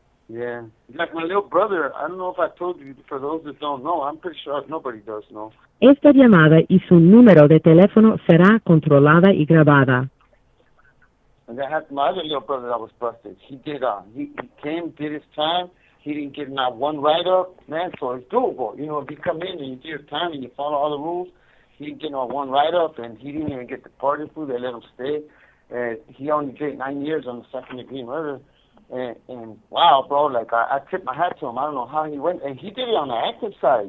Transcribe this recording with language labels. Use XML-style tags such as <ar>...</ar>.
<en>Yeah, like my little brother. I don't know if I told you. For those that don't know, I'm pretty sure nobody does know.</en> <es>Esta llamada y su número de teléfono será controlada y grabada.</es> <en>And I had my other little brother that was busted. He did. He came, did his time. He didn't get not one write-up, man. So it's doable. If you come in and you do your time and you follow all the rules, he didn't get not one write-up, and he didn't even get deported. They let him stay. And he only did 9 years on the second-degree murder. And wow, bro, like I tip my hat to him. I don't know how he went, and he did it on the active side.</en>